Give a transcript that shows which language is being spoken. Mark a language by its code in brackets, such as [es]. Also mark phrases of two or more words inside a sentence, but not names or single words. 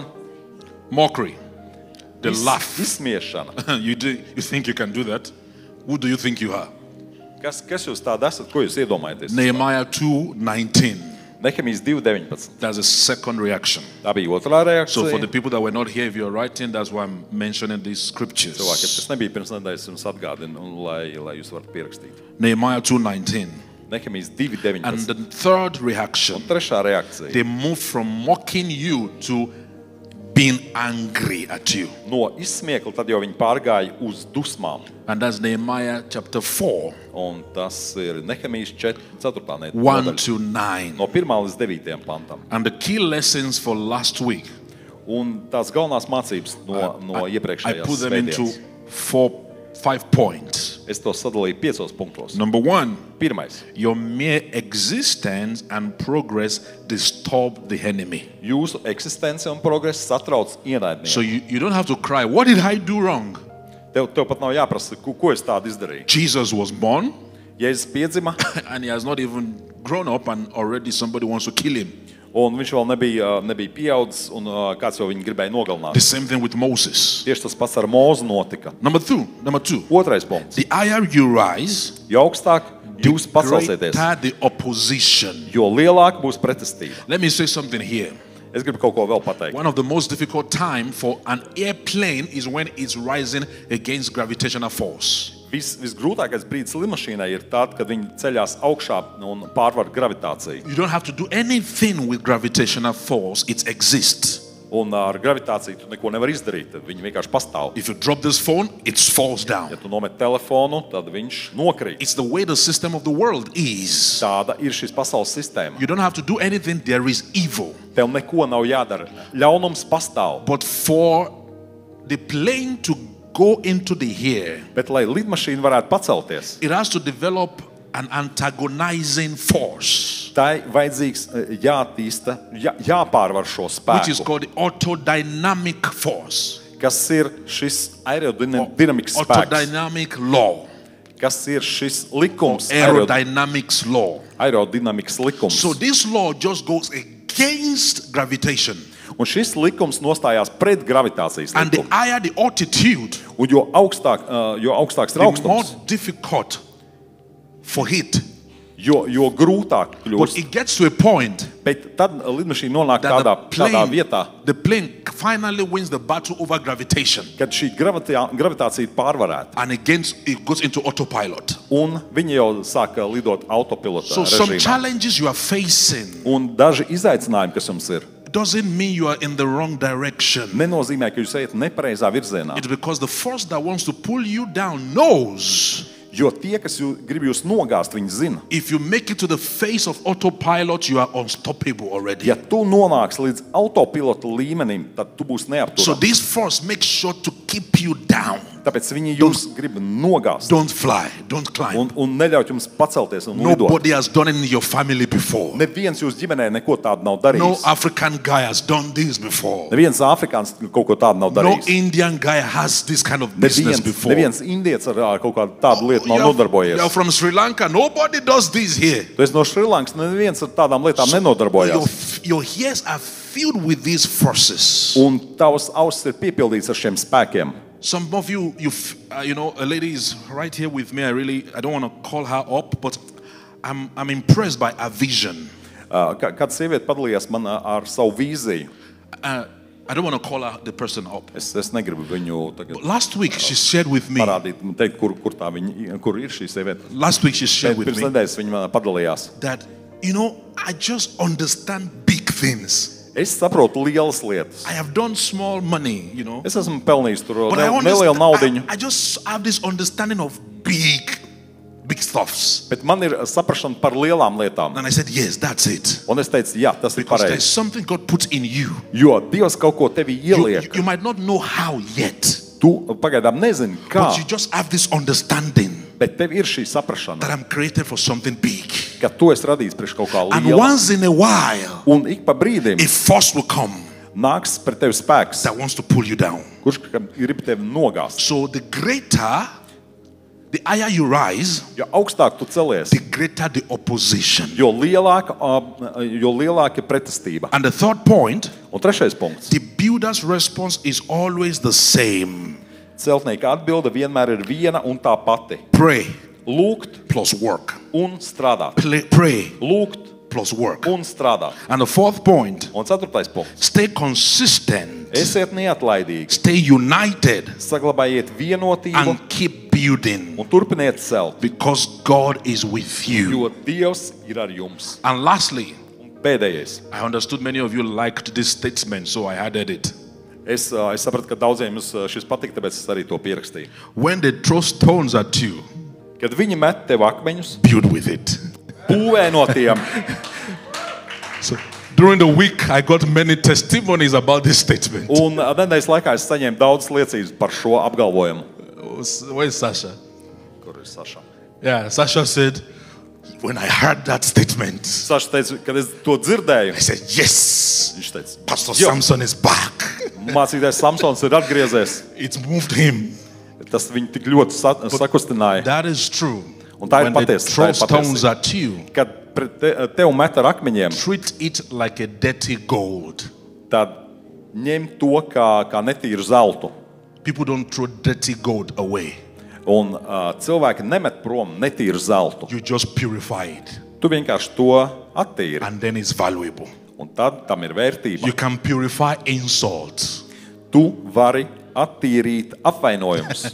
[en] Mockery. The laugh. [lv] Izsmiešana. [en] You think you can do that? Who do you think you are? [lv] Kas jūs tādi esat? Ko jūs iedomājaties? [en] Nehemiah 2:19. [lv] Nehemijas 2:19. [en] That's the second reaction. [lv] Tā bija otrā [en] So for the [lv] reakcija. [en] people that were not here, if you're writing, that's why I'm mentioning these scriptures. [lv] Cilvēki, kas nebija pirms nedēļas, jums atgādina, un lai jūs varat pierakstīt. [en] Nehemiah 2:19. [lv] Nehemijas [en] And [lv] 2:19. [en] the third reaction, [lv] Trešā reakcija. [en] they moved from mocking you to being angry at you. [lv] No izsmiekla tad jau viņi pārgāja uz dusmām. [en] And that's Nehemiah chapter 4, Un tas ir Nehemijas 4. 1 [lv] nodaļa. [en] to 9. [lv] No 1. līdz 9. pantam. [en] And the key lessons for last week, [lv] Un tās galvenās mācības no [en] I [lv] iepriekšējās [en] put them into [lv] svētdienas. [en] 5 points. [lv] Es to sadalīju 5 punktos. [en] Number 1, [lv] Pirmais. [en] your mere existence and progress disturb the enemy. [lv] Jūsu eksistence un progress satrauc ienaidnieku. [en] So you don't have to cry, what did I do wrong? [lv] Tev pat nav jāprasa, ko es tādu izdarīju. [en] Jesus was born [lv] Jēzus piedzima, [en] and he has not even grown up and already somebody wants to kill him. [lv] un viņš vēl nebija pieaudzis, un kāds jau viņu gribēja [en] The [lv] nogalināt. [en] same thing with Moses. [lv] Tieši tas pats ar Mūzu notika. [en] Number two, [lv] Otrais punkts. [en] the higher you rise, [lv] Jo augstāk jūs [en] the [lv] pacelsieties, [en] greater the opposition. [lv] jo lielāka būs pretestība. [en] Let me say something here. [lv] Es gribu kaut ko vēl pateikt. [en] One of the most difficult time for an airplane is when it's rising against gravitational force. [lv] Visgrūtākais brīdis lidmašīnai ir tad, kad viņi ceļās augšā un pārvar gravitāciju. [en] You don't have to do anything with gravitational force. It exists. [lv] Un ar gravitāciju tu neko nevar izdarīt. Viņi vienkārši pastāv. [en] If you drop this phone, it falls [lv] Ja [en] down. [lv] tu nomet telefonu, tad viņš nokrīt. [en] It's the way the system of the world is. [lv] Tāda ir šīs pasaules sistēma. [en] You don't have to do anything. There is evil. [lv] Tev neko nav jādara. Ļaunums pastāv. [en] But for the plane to go into the air, [lv] Bet, lai lidmašīna varētu pacelties, [en] it has to develop an antagonizing force, [lv] tai vajadzīgs jātīsta, jāpārvar šo [en] which is [lv] spēku, [en] called the autodynamic force. [lv] kas ir šis aerodinamikas spēks, [en] Autodynamic law. [lv] kas ir šis likums, [en] Aerodynamics law. [lv] aerodinamikas likums. [en] So this law just goes against gravitation. [lv] Un šis likums nostājās pret gravitācijas [en] And the [lv] likumu. [en] higher the altitude, [lv] Un jo augstāks ir [en] the more [lv] augstums, [en] difficult for it. [lv] jo grūtāk [en] But [lv] kļūst. [en] it gets to a point [lv] Bet tad lidmašīna nonāk [en] that [lv] tādā vietā, [en] the plane finally wins the battle over gravitation. [lv] kad šī gravitācija ir pārvarēta. [en] And it goes into autopilot. [lv] Un viņi jau sāka lidot autopilota [en] So some [lv] režīmā. [en] challenges you are facing [lv] Un daži izaicinājumi, kas jums ir, [en] doesn't mean you are in the wrong direction. [lv] nenozīmē, ka jūs ejat nepareizā virzienā. [en] It's because the force that wants to pull you down knows [lv] Jo tie, kas grib jūs nogāzt, viņi zina. [en] if you make it to the face of autopilot, you are unstoppable already. [lv] Ja tu nonāksi līdz autopilota līmenim, tad tu būsi [en] So [lv] neapturams. [en] this force makes sure to keep you down. [lv] Tāpēc viņi jūs grib nogāzt [en] Don't fly, don't climb. [lv] un neļaut jums pacelties un lidot. [en] Nobody has done it in your family before. [lv] Neviens jūs ģimenē neko tādu nav [en] No [lv] darījis. [en] African guy has done this before. [lv] Neviens afrikāns kaut ko tādu nav [en] No [lv] darījis. [en] Indian guy has this kind of business before. [lv] Neviens indietis ar kaut kādu tādu lietu nav [en] You're [lv] nodarbojies. [en] from Sri Lanka. Nobody does this here. [lv] Tu esi no Šrilankas, neviens ar tādām lietām nenodarbojās. [en] Your ears are filled with these forces. [lv] Un tavs ausis ir piepildīts ar šiem spēkiem. [en] Some of you, a lady is right here with me. I don't want to call her up, but I'm impressed by her vision. [lv] Kāda sieviete padalījās man ar savu vīziju. [en] I don't want to call her the person up. [lv] Es negribu viņu tagad [en] Last week she shared with me. [lv] parādīt, teikt, kur ir šī sieviete. [en] Last week she shared [lv] Bet [en] with [lv] pirms [en] me [lv] nedēļas viņa man padalījās. [en] that I just understand big things. [lv] Es saprotu lielas lietas. [en] I have done small money, [lv] Es esmu pelnījis tur [en] but I [lv] nelielu naudiņu, [en] I just have this understanding of big stuffs. [lv] bet man ir saprašana par lielām lietām. [en] And I said, yes, that's it. [lv] Un es teicu, jā, tas ir [en] Because there's [lv] pareizi. [en] something God puts in you. [lv] Jo Dievs kaut ko tevī ieliek. [en] You might not know how yet, [lv] Tu pagaidām nezini, kā, [en] but you just have this understanding [lv] bet tev ir šī saprašana, [en] that I'm created for something big. [lv] ka tu esi radījis priekš kaut kā [en] And [lv] liela. [en] once in a while, [lv] Un ik pa brīdim [en] a force will come [lv] nāks pret tevi spēks, [en] that wants to pull you down. [lv] kurš grib tevi nogāzt. [en] So the higher you rise, [lv] Jo augstāk tu celies, [en] the greater the opposition. [lv] jo lielāka ir pretestība. [en] And the third point, [lv] Un trešais punkts. [en] the builder's response is always the same. [lv] Celtnieka atbilde vienmēr ir viena un tā pati. [en] Pray [lv] Lūgt [en] plus work. [lv] un strādāt. [en] Pray [lv] Lūgt [en] plus work. [lv] un strādāt. [en] And the fourth point, [lv] Un ceturtais punkts. [en] stay consistent, [lv] Esiet neatlaidīgi, [en] stay united, [lv] saglabājiet vienotību [en] and keep building [lv] un turpiniet celt, [en] because God is with you. [lv] jo Dievs ir ar jums. [en] And lastly, [lv] Un pēdējais. [en] I understood many of you liked this statement, so I added it. [lv] Es sapratu, ka daudziem jums šis patīk, tāpēc es arī to pierakstīju. [en] When they throw stones at you, [lv] Kad viņi met tev akmeņus, [en] build with it. [lv] būvē no tiem. [en] So during the week, I got many testimonies about this statement. [lv] Un nedēļas laikā es saņēmu daudz liecības par šo apgalvojumu. [en] Where is Sasha? [lv] Kur ir Saša? [en] Yeah, Sasha said, when I heard that statement, [lv] Saša teica, kad es to dzirdēju, [en] I said, yes, [lv] viņš teica, [en] Pastor [lv] "Jo, [en] Samson is back. [lv] mācītājs Samsons ir atgriezies. [en] It moved him. [lv] Tas viņu tik ļoti sakustināja. [en] That is true. [lv] Un tā ir [en] When they [lv] patiesa, [en] throw [lv] tā ir [en] stones [lv] patiesība. [en] at you, [lv] Kad pret tev met ar akmeņiem, [en] treat it like a dirty gold. [lv] tad ņem to kā netīru zeltu. [en] People don't throw dirty gold away. [lv] Un cilvēki nemet prom netīru zeltu. [en] You just purify it, [lv] Tu vienkārši to attīri. [en] and then it's valuable. [lv] Un tad tam ir vērtība. [en] You can purify insults. [lv] Tu vari attīrīt apvainojumus.